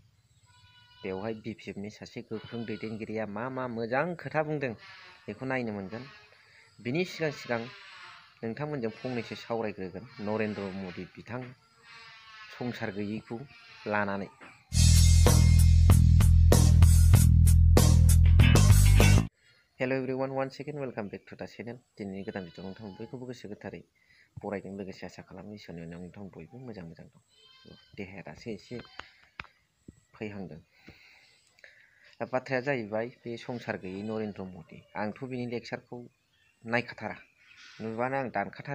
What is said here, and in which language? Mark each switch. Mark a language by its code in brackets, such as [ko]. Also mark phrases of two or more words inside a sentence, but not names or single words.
[brx] बेवहाय बिपिएफनि सासे गोख्रों दैदेनगिरिया मा मोजां खोथा बुंदों बेखौ नायनो मोनगोन। बिनि सिगां नोंथांमोनजों फंनैसो सावरायग्रोगोन नरेन्द्र मदि बिथां संसार गैयैखौ लानानै। [en] Hello everyone, one second, welcome back to the channel. [brx] दिनैनि गोदान भिडिअ नोंथां बयखौबो गोसो गोथारै बरायदों, लोगोसे आसा खालामो इसोरनि अननायाव नोंथां बयबो मोजां दं। देहाया दासो एसे फैहांदों। बाथ्राया जाहैबाय बे संसार गैयै नरेन्द्र मदि। आंथ' बिनि लेक्सारखौ नायखाथारा, नुबानो आं दानखाथारो।